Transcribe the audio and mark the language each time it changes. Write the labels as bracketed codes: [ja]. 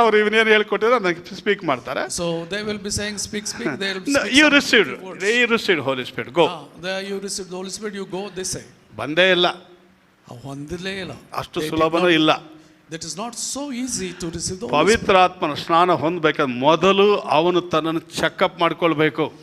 [kn] ಅವ್ರು ಇವನೇನು ಹೇಳ್ಕೊಟ್ಟಿದ್ರೆ ಅದಕ್ಕೆ ಸ್ಪೀಕ್ ಮಾಡ್ತಾರೆ. [en] So they will be saying speak. They will speak. You received Holy Spirit. Go. There you receive the Holy Spirit. You go. They say. [kn] ಬಂದೇ ಇಲ್ಲ. ಹೊಂದಿಲೇ ಇಲ್ಲ. ಅಷ್ಟು ಸುಲಭನೂ ಇಲ್ಲ. [en] That is not so easy to receive the Holy Spirit. [kn] ಪವಿತ್ರಾತ್ಮನ ಸ್ನಾನ ಹೊಂದಬೇಕಾದ್ರೆ ಮೊದಲು ಅವನು ತನ್ನನ್ನು ಚೆಕ್ಅಪ್ ಮಾಡ್ಕೊಳ್ಬೇಕು.